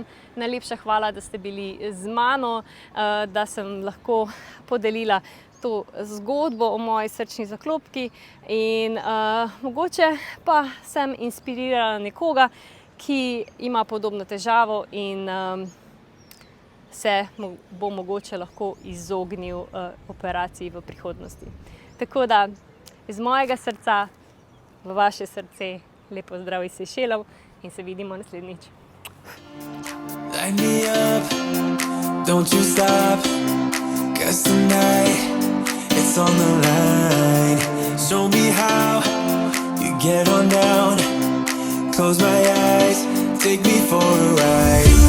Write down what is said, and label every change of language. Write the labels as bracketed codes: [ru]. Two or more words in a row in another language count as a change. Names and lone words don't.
[sl] Najlepša hvala, da ste bili z mano, da sem lahko podelila to zgodbo o moji srčni zaklopki in mogoče pa sem inspirirala nekoga, ki ima podobno težavo in se bo mogoče lahko izognil operaciji v prihodnosti. Tako da iz mojega srca v vaše srce lepo zdrav iz Sejšelov in se vidimo naslednjič. [en] Light me up, don't you stop, 'cause tonight it's on the line. Show me how you get on down, close my eyes, take me for a ride.